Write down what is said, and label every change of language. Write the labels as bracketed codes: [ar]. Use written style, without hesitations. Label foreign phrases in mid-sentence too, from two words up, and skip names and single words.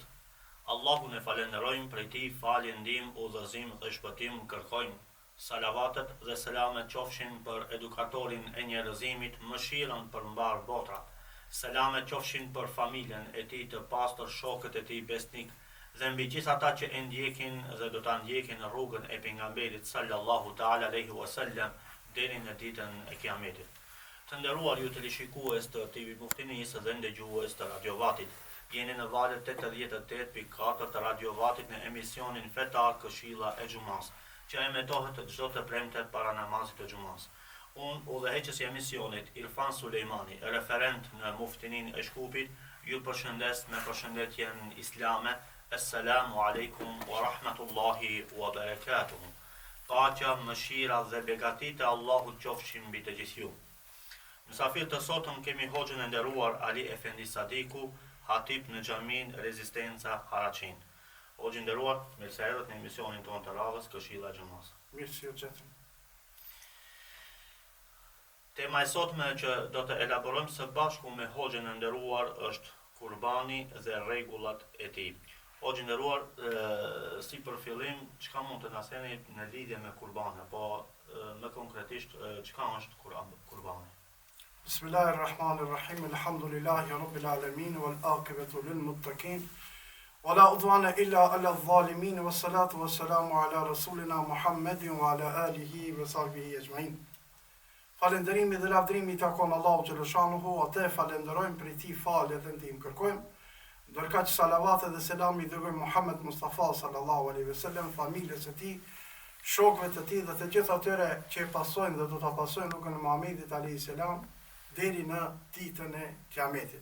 [sq] Allahun e falenderojmë, prej tij falje, ndihmë, udhëzim dhe shpëtim kërkojmë. Salavatet dhe selamet qofshin për edukatorin e njerëzimit, mëshirën për mbar botra. Selamet qofshin për familjen e tij të pastër, shokët e tij besnik dhe mbi gjithë ata që e ndjekin dhe do ta ndjekin rrugën e pejgamberit [ar] صلى الله تعالى عليه وسلم [sq] deri në ditën e Kiametit. Të nderuar ju teleshikues të TV Muftinisë dhe ndëgjues të Radio Vatit, jeni në valët 88.4 të Radio Vatit në emisionin fetar Këshilla e Xumas, që emetohet çdo të premte para namazit të Xumas. Unë, udhëheqësi i emisionit, Irfan Sulejmani, referent në Muftinin e Shkupit, ju përshëndes me përshëndetjen islame. [ar] السلام عليكم ورحمة الله وبركاته. [sq] Paqja, mëshira dhe begatit e Allahut qofshin mbi të gjithë ju. Mysafir të sotëm kemi hoxhën e nderuar Ali Efendi Sadiku, hatip në xhamin Rezistenca Haraqin. Hoxhë nderuar, mirë se erdhët në emisionin tonë të radhës Këshilla e Xumas. Mirë se u gjetëm. Tema e sotme që do të elaborojmë së bashku me hoxhën e nderuar është kurbani dhe rregullat e tij. Hoxhë nderuar, si për fillim, çka mund të na theni në lidhje me kurbanin, po më konkretisht çka është kurbani? [ar] بسم الله الرحمن الرحيم. الحمد لله رب العالمين والعاقبة للمتقين. ولا عدوان إلا على الظالمين والصلاة والسلام على رسولنا محمد وعلى آله وصحبه أجمعين. [sq] Falënderimi dhe lavdërimi i takon Allahu xhaleshanuhu, atë falenderojmë për ti falje dhe ndihmë kërkojmë. Ndërka që salavatet dhe selami i dërgojmë Muhammed Mustafa [ar] صلى الله عليه وسلم, [sq] familjes së tij, shokëve të tij dhe të gjithë atyre që e pasojnë dhe do ta pasojnë rrugën e Muhamedit [ar] عليه السلام [sq] deri në ditën e Kiametit.